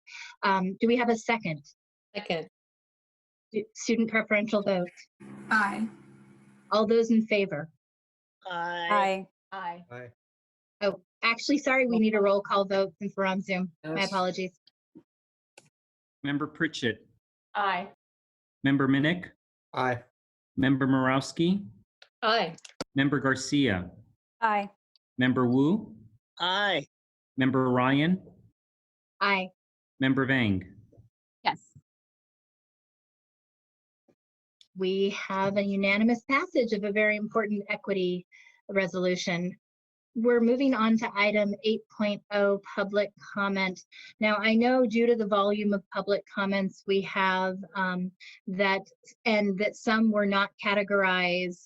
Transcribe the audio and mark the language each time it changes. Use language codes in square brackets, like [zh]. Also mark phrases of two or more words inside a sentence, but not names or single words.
[en] Do we have a second? Second. Student preferential vote. Aye. All those in favor? Aye. Aye. Aye. Oh, actually, sorry, we need a roll call vote since we're on Zoom. My Yes. apologies. Member Pritchett. Aye. Member Minnick. Aye. Member Morowski. Aye. Member Garcia. Aye. Member Wu. Aye. Member Ryan. Aye. Member Vang. Yes. We have a unanimous passage of a very important equity resolution. We're moving on to item 8.0, public comment. Now, I know due to the volume of public comments we have that some were not categorized.